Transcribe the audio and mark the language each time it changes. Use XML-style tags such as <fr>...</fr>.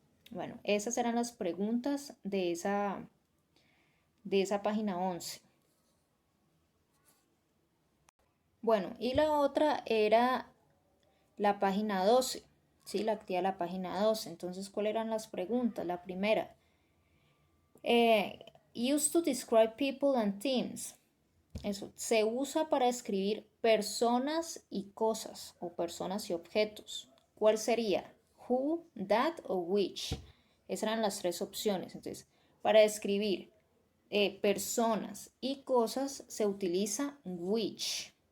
<es>Bueno, esas eran las preguntas de esa página 11. Bueno, y la otra era la página 12, ¿sí? La actividad de la página 12. Entonces, ¿cuáles eran las preguntas?</es> <en>La primera, used to describe people and things.</en> <es>Eso, se usa para escribir personas y cosas, o personas y objetos. ¿Cuál sería? Who, that o which. Esas eran las tres opciones. Entonces, para describir personas y cosas se utiliza which.</es>